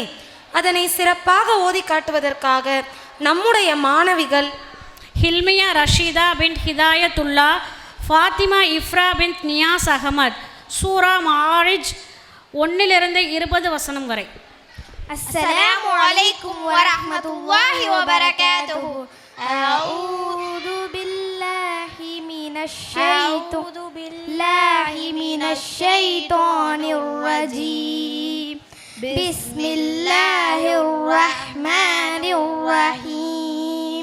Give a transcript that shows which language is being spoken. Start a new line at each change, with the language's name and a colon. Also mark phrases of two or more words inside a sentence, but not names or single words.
Tamil: அதனை சிறப்பாக ஓதி காட்டுவதற்காக நம்முடைய மாணவிகள் ஹில்மியா ரஷீதா பின் ஹிதாயத்துல்லா, ஃபாத்திமா இஃப்ரா பின் நியாஸ் அகமத், சூரா மாரிஜ் 1-20 வசனம் வரை.
Arabic: السلام عليكم ورحمة الله وبركاته. أعوذ بالله من الشيطان الرجيم. بسم الله الرحمن الرحيم.